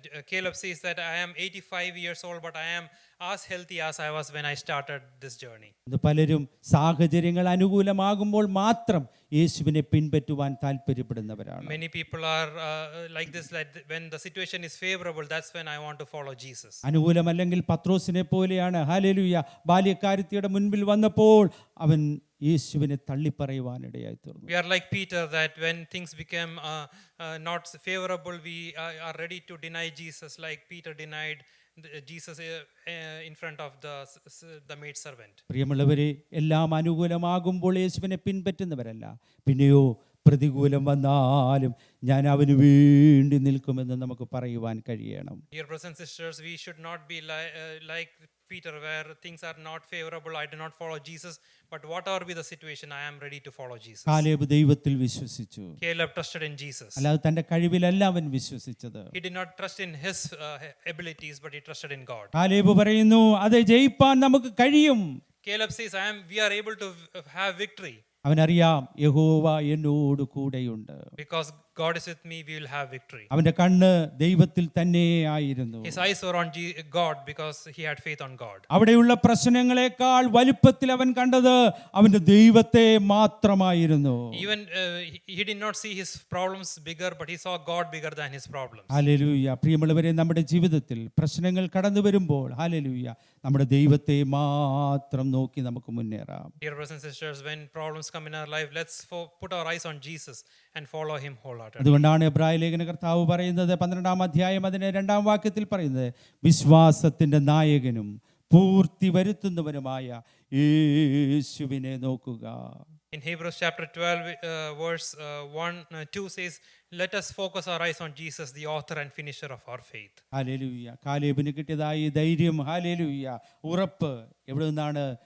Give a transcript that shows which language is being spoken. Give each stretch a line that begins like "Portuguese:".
English: Caleb says that I am 85 years old, but I am as healthy as I was when I started this journey.
Malayalam: ഇന്ന് പലരും സാഹചര്യങ്ങൾ അനുകൂലമാകുമ്പോൾ മാത്രം യേശുവിനെ പിൻപറ്റുവാൻ താല്പര്യപ്പെടുന്നവരാണ്.
English: Many people are like this, like when the situation is favorable, that's when I want to follow Jesus.
Malayalam: അനുകൂലമല്ലെങ്കിൽ പത്രോസിനെ പോലെയാണ്. Hallelujah. ബാല്യക്കാരത്തിയുടെ മുൻപിൽ വന്നപ്പോൾ അവൻ യേശുവിനെ തള്ളിപ്പറയുവാനിടയായി തീർന്നു.
English: We are like Peter, that when things become not favorable, we are ready to deny Jesus, like Peter denied Jesus in front of the maid servant.
Malayalam: പ്രിയമുള്ളവരെ, എല്ലാം അനുകൂലമാകുമ്പോൾ യേശുവിനെ പിൻപറ്റുന്നവരല്ല, പിന്നെയോ പ്രതികൂലം വന്നാലും ഞാൻ അവന് വേണ്ടി നിൽക്കുമെന്ന് നമുക്ക് പറയുവാൻ കഴിയണം.
English: Dear brothers and sisters, we should not be like Peter, where things are not favorable, I do not follow Jesus, but whatever be the situation, I am ready to follow Jesus.
Malayalam: Caleb ദൈവത്തിൽ വിശ്വസിച്ചു.
English: Caleb trusted in Jesus.
Malayalam: അല്ലാതെ തന്റെ കഴിവിലല്ല അവൻ വിശ്വസിച്ചത്.
English: He did not trust in his abilities, but he trusted in God.
Malayalam: Caleb പറയുന്നു, അത് ജയിപ്പാൻ നമുക്ക് കഴിയും.
English: Caleb says, we are able to have victory.
Malayalam: അവനറിയാം യഹോവ എന്നോട് കൂടെയുണ്ട്.
English: Because God is with me, we will have victory.
Malayalam: അവന്റെ കണ്ണ് ദൈവത്തിൽ തന്നെ ആയിരുന്നു.
English: His eyes were on God because he had faith on God.
Malayalam: അവിടെയുള്ള പ്രശ്നങ്ങളെക്കാൾ വലുപ്പത്തിൽ അവൻ കണ്ടത് അവന്റെ ദൈവത്തെ മാത്രമായിരുന്നു.
English: Even he did not see his problems bigger, but he saw God bigger than his problems.
Malayalam: Hallelujah. പ്രിയമുള്ളവരെ, നമ്മുടെ ജീവിതത്തിൽ പ്രശ്നങ്ങൾ കടന്നു വരുമ്പോൾ ഹല്ലേലൂയ നമ്മുടെ ദൈവത്തെ മാത്രം നോക്കി നമുക്ക് മുന്നേറാം.
English: Dear brothers and sisters, when problems come in our life, let's put our eyes on Jesus and follow him wholeheartedly.
Malayalam: അതുകൊണ്ടാണ് എബ്രായ ലേഖന കർത്താവ് പറയുന്നത് 12-ാം അധ്യായം അതിന്റെ 2-ാം വാക്യത്തിൽ പറയുന്നത്, വിശ്വാസത്തിന്റെ നായകനും പൂർത്തി വരുത്തുന്നവനുമായ യേശുവിനെ നോക്കുക.
English: In Hebrews chapter 12 verse 1-2 says, let us focus our eyes on Jesus, the author and finisher of our faith.
Malayalam: Hallelujah. കാലേബിന് കിട്ടിയതായി ധൈര്യം, ഹല്ലേലൂയ, ഉറപ്പ് എവിടെ നിന്നാണ്?